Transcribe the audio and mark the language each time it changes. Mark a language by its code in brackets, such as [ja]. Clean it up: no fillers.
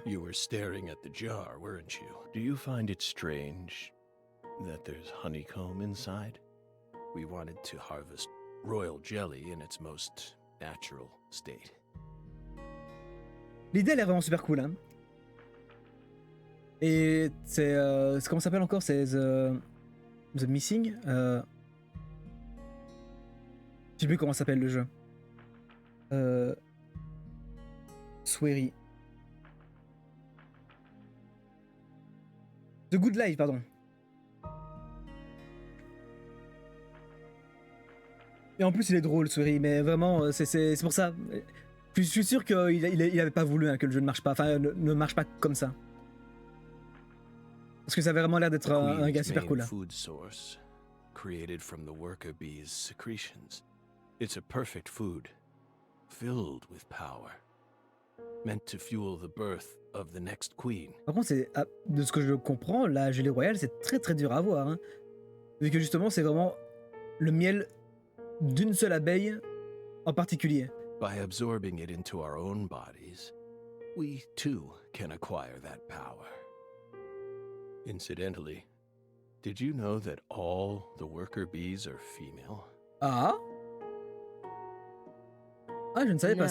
[en] You were staring at the jar, weren't you? Do you find it strange that there's honeycomb inside? We wanted to harvest royal jelly in its most natural state. [fr] L'idée elle est vraiment super cool. Hein. Et c'est comment ça s'appelle encore? C'est The Missing. Je sais plus comment s'appelle le jeu. Swery. The Good Life, pardon. Et en plus, il est drôle, Swery, mais vraiment, c'est pour ça. Je suis sûr qu'il avait pas voulu hein, que le jeu ne marche pas. Enfin, ne marche pas comme ça. Parce que ça avait vraiment l'air d'être un gars super cool. [en] Food source, created from the worker bee's secretions. It's a perfect food, filled with power, meant to fuel the birth of the next queen. [fr] Par contre, de ce que je comprends, la gelée royale, c'est très très dur à avoir. Hein. Vu que justement, c'est vraiment le miel d'une seule abeille en particulier. [en] By absorbing it into our own bodies, we too can acquire that power. Incidentally, did you know that all the worker bees are female? Ah? [fr] Ah, je ne savais pas